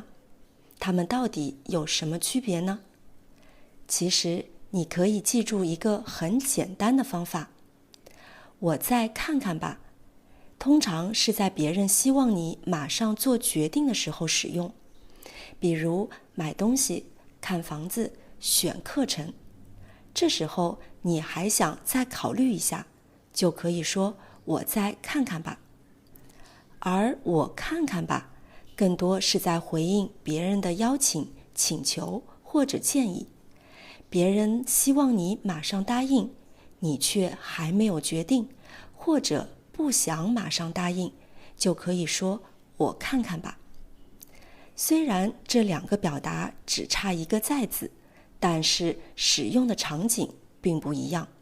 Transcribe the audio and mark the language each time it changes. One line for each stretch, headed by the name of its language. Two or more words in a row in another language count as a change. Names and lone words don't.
Chinese: 它們到底有什麼區別呢？其實，你可以記住一個很簡單的方法：“我再看看吧”，通常是在別人希望你馬上做決定的時候使用，比如買東西、看房子、選課程。這時候你還想再考慮一下，就可以說“我再看看吧”。而“我看看吧”更多是在回應別人的邀請、請求或者建議。別人希望你馬上答應，你卻還沒有決定，或者不想馬上答應，就可以說“我看看吧”。雖然這兩個表達只差一個“在”字，但是使用的場景並不一樣。